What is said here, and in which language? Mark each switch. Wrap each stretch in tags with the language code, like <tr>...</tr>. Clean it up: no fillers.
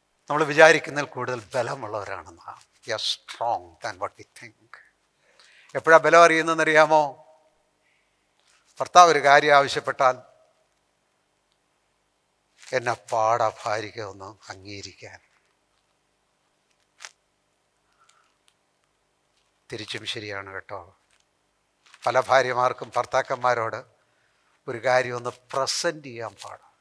<ml>നമ്മൾ വിചാരിക്കുന്നതിൽ കൂടുതൽ ബലമുള്ളവരാണ് നാം.</ml> <en>We are strong than what we think.</en> <ml>എപ്പോഴാണ് ബലം അറിയുന്നതെന്നറിയാമോ? ഭർത്താവ് ഒരു കാര്യം ആവശ്യപ്പെട്ടാൽ എന്നെ ഭാരിക ഒന്ന് അംഗീകരിക്കാൻ. തിരിച്ചും ശരിയാണ് കേട്ടോ. പല ഭാര്യമാർക്കും ഭർത്താക്കന്മാരോട് ഒരു കാര്യം ഒന്ന് പ്രസൻറ്റ് ചെയ്യാൻ പാടാം.</ml>